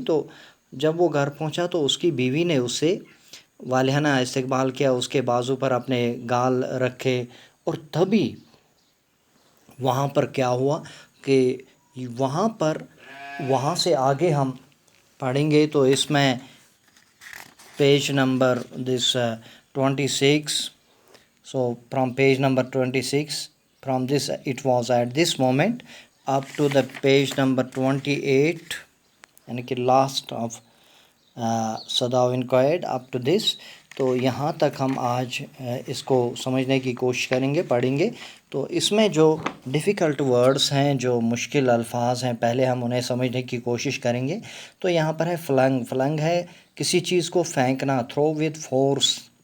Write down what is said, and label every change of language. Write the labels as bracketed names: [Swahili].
[Hindi] तो जब वो घर पहुँचा तो उसकी बीवी ने उससे वालिहाना इस्तकबाल किया, उसके बाजू पर अपने गाल रखे। और तभी वहाँ पर क्या हुआ कि वहाँ से आगे हम पढ़ेंगे तो इसमें page number 26. [English] So from page number 26, from this it was at this moment up to the page number 28, यानी कि last of सदाव inquired up to this. [Hindi] तो यहाँ तक हम आज इसको समझने की कोशिश करेंगे, पढ़ेंगे। तो इसमें जो डिफ़िकल्ट वर्ड्स हैं, जो मुश्किल अल्फाज हैं, पहले हम उन्हें समझने की कोशिश करेंगे। तो यहाँ पर है फ्लंग। फ्लंग है किसी चीज़ को फेंकना, [English] Throw with force.